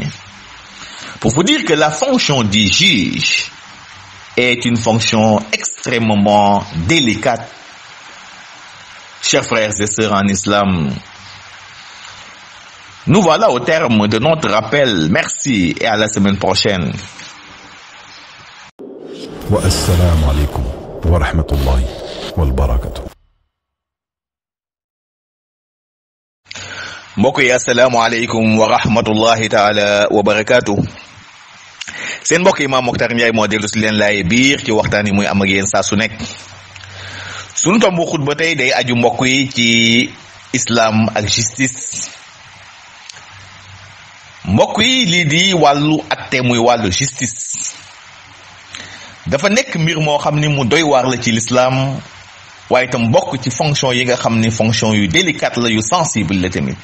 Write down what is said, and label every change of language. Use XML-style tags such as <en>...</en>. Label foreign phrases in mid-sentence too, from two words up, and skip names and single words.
<fr>Pour vous dire que la fonction du juge est une fonction extrêmement délicate. Chers frères et sœurs en islam, nous voilà au terme de notre rappel. Merci et à la semaine prochaine.</fr> <ar>والسلام عليكم ورحمة الله وبركاته.</ar> <wo>Mbokk yi</wo> <ar>السلام عليكم ورحمة الله تعالى وبركاته.</ar> <wo>Seen mbokk Imam Mokhtar Ndiaye moo dellu si leen laay biir ci waxtaan yi muy am ak yéen saa su nekk. Sunu tombu xutba tey day aju mbokk yi ci islam ak justice. Mbokk yi lii di wàllu atte muy wàllu justice dafa nekk mbir moo xam ni mu doy waar la ci l'islam, waaye itam bokk ci fonction yi nga xam ni fonction yu délicate la, yu sensible la tamit.</wo>